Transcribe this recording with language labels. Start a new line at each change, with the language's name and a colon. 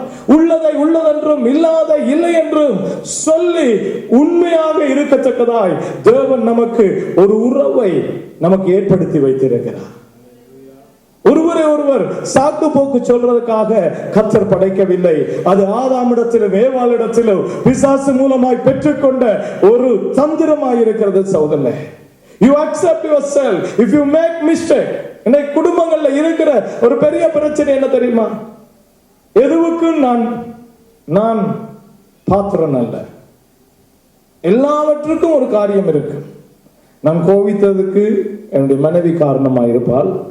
Tamil: உள்ளதை உள்ளதென்றும் இல்லாத இல்லை என்றும் சொல்லி உண்மையாக இருக்கத்தக்கதாய் தேவன் நமக்கு ஒரு உறவை நமக்கு ஏற்படுத்தி வைத்திருக்கிறார். ஒருவரை ஒருவர் சாக்கு போக்கு சொல்றதுக்காக கர்த்தர் படைக்கவில்லை. அது ஆதாமிடத்திலும் ஏவாளிடத்திலும் பிசாசு மூலமாய் பெற்றுக்கொண்ட ஒரு தந்திரமாய் இருக்கிறது சகோதரனே.
English: You accept yourself if you make mistake.
Tamil: இன்னைக்கு குடும்பங்கள்ல இருக்கிற ஒரு பெரிய பிரச்சனை என்ன தெரியுமா? எதுவுக்கும் நான் பாத்திரம் அல்ல. எல்லாவற்றுக்கும் ஒரு காரியம் இருக்கு. நான் கோவித்ததுக்கு என்னுடைய மனைவி காரணமாக இருப்பாள்.